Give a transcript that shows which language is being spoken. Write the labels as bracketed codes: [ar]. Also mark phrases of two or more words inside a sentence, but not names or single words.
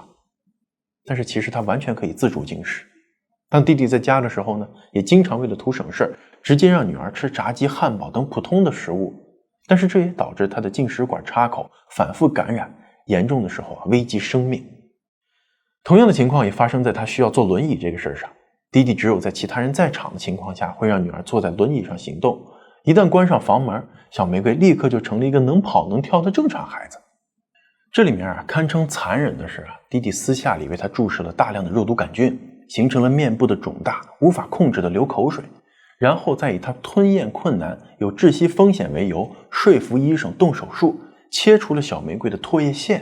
[zh] 但是其實他完全可以自主進食。當弟弟在家的時候呢，也經常為了圖省事，直接讓女兒吃炸雞、漢堡等普通的食物。但是這也導致他的進食管插口反覆感染，嚴重的時候危及生命。同樣的情況也發生在他需要坐輪椅這個事上。弟弟只有在其他人在場的情況下，會讓女兒坐在輪椅上行動。一旦關上房門，小玫瑰立刻就成了一個能跑能跳的正常孩子。這裡面堪稱殘忍的是弟弟私下裡為他注射了大量的肉毒桿菌，形成了面部的腫大，無法控制的流口水，然後再以他吞咽困難、有窒息風險為由，說服醫生動手術，切除了小玫瑰的唾液腺。